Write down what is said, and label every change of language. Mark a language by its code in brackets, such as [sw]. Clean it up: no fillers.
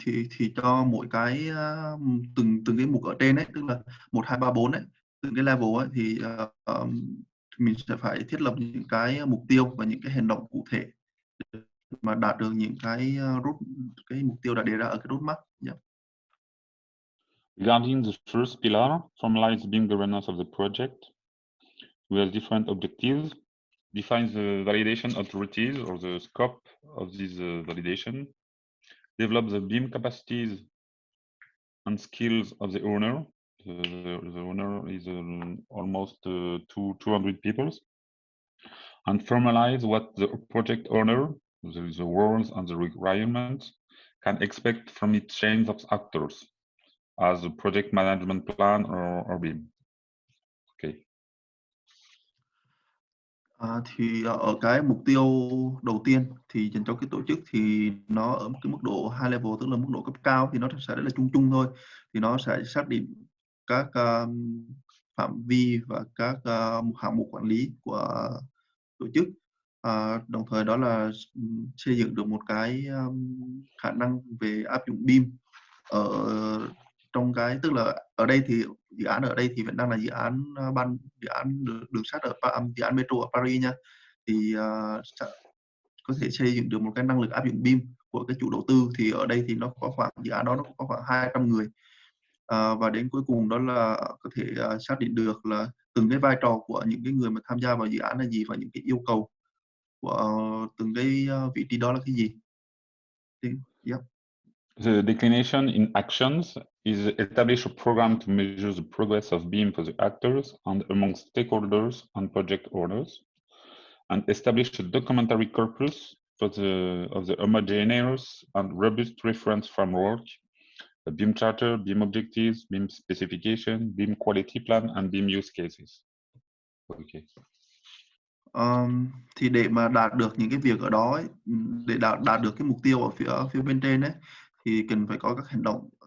[vi] thì cho mỗi cái từng cái mục ở trên ấy, tức là 1, 2, 3, 4 ấy, từng cái level ấy thì mình sẽ phải thiết lập những cái mục tiêu và những cái hành động cụ thể mà đạt được những cái cái mục tiêu đã đề ra ở cái roadmap. [en] Yeah. Regarding the first pillar, formalize BIM governance of the project. We have different objectives. Define the validation authorities or the scope of this validation. Develop the BIM capacities and skills of the owner. The owner is almost 200 people. And formalize what the project owner, the roles and the requirements, can expect from its chain of actors as a project management plan or BIM. Okay. [vi] Thì ở cái mục tiêu đầu tiên thì dành cho cái tổ chức thì nó ở một cái mức độ high level, tức là mức độ cấp cao, thì nó sẽ rất là chung chung thôi. Thì nó sẽ xác định các phạm vi và các hạng mục quản lý của tổ chức. Đồng thời đó là xây dựng được một cái khả năng về áp dụng BIM ở trong cái, tức là ở đây thì dự án ở đây thì vẫn đang là dự án dự án đường sắt ở dự án metro ở Paris nha. Thì có thể xây dựng được một cái năng lực áp dụng BIM của cái chủ đầu tư, thì ở đây thì nó có khoảng, dự án đó nó có khoảng 200 người. Và đến cuối cùng đó là có thể xác định được là từng cái vai trò của những cái người mà tham gia vào dự án là gì, và những cái yêu cầu của từng cái vị trí đó là cái gì. [en] Yeah. The declination in actions is establish a program to measure the progress of BIM for the actors and among stakeholders and project owners, and establish a documentary corpus of the homogeneous and robust reference framework, the BIM charter, BIM objectives, BIM specification, BIM quality plan, and BIM use cases. Okay. [vi] Thì để mà đạt được những cái việc ở đó ấy, để đạt được cái mục tiêu ở phía bên trên ấy, thì cần phải có các hành động.